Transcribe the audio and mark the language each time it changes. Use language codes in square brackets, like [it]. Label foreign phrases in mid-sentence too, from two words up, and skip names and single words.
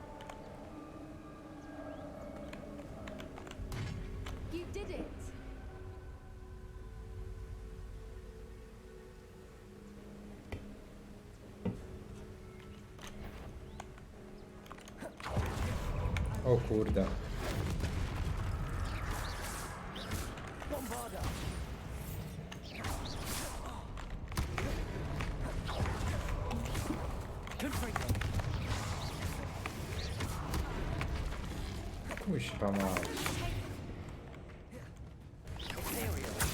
[en] You did it! [pl] O kurde. Bombarda. Confringo. Kuźwa mać. Ethereal.